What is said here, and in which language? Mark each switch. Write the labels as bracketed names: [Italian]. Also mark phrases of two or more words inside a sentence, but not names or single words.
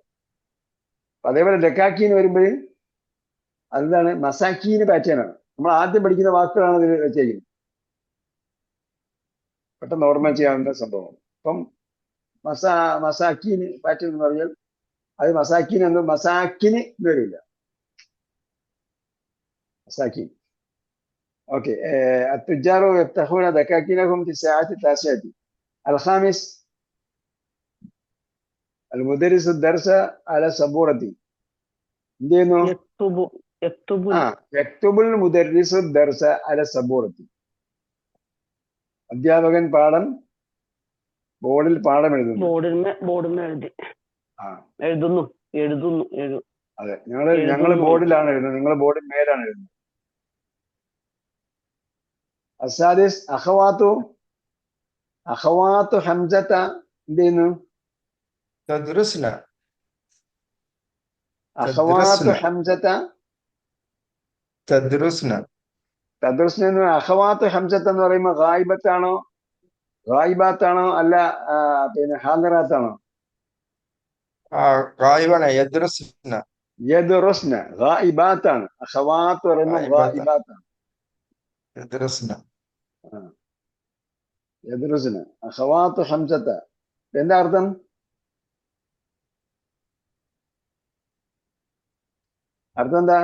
[Malayalam] അതേപോലെ ഡക്കാക്കീന്ന് വരുമ്പോൾ അതാണ് മസാക്കീന് പാറ്റേൺ ആണ്. നമ്മൾ ആദ്യം പഠിക്കുന്ന വാക്കുകളാണ് ഇതിൽ വെച്ചേക്കുന്നത്. പെട്ടെന്ന് ഓർമ്മ ചെയ്യാവുന്ന സംഭവം. അപ്പം മസാക്കീന് പാറ്റേൺ എന്ന് പറഞ്ഞാൽ അത് മസാക്കീൻ എന്ന് മസാക്കിന് എന്ന് വരില്ല, മസാക്കീൻ. [Arabic] اوكي التجار يفتحون دكاكينهم في الساعات التاسعة. الخامس المدرس الدرس على سبورة. دينو യക്തുബു يكتب المدرس الدرس على سبورة. [Malayalam] അധ്യാപകൻ ബോർഡിൽ പാഠം എഴുതുന്നു. ബോർഡിന്മേ എഴുതുന്നു. അതെ, ഞങ്ങൾ ബോർഡിലാണ് എഴുതുന്നത്, നിങ്ങൾ ബോർഡിൽ മേലാണ് എഴുതുന്നത്. [Arabic] السادس أخوات حمزة دينو تدرسنا أخوات حمزة تدرسنا أخوات حمزة [Malayalam] എന്ന് പറയുമ്പോൾ ഗായിബത്താണോ അല്ല പിന്നെ ഹാദിറാത്താണോ? [Arabic] غائبنا يدرسنا [Malayalam] യദ്റുസ്ന ഗായിബാത്താണ്. അഖവാത്ത് പറയുമ്പോൾ ഗായിബാത്താണ്. [Arabic] يدرسنا يدرسنا أخوات حمزة [Malayalam] എന്താ അർത്ഥം? അർത്ഥം എന്താ?